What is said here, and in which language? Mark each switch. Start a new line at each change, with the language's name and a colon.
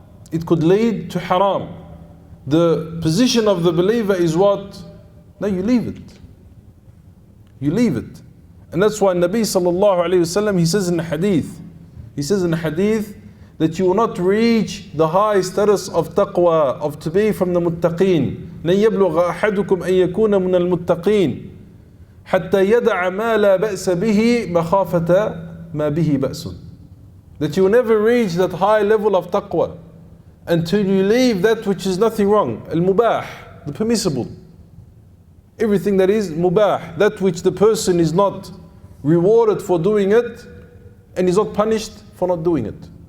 English: It could lead to haram. The position of the believer is what? No, you leave it. You leave it. And that's why Nabi sallallahu alayhi wasallam, he says in the hadith, that you will not reach the high status of taqwa, of to be from the muttaqeen.
Arabic: لن يبلغ أحدكم أن يكون من المتقين حتى يدع ما لا بأس به مخافة ما به بأس.
English: That you will never reach that high level of taqwa until you leave that which is nothing wrong. Al-mubah, the permissible. Everything that is mubah, that which the person is not rewarded for doing it and is not punished for not doing it.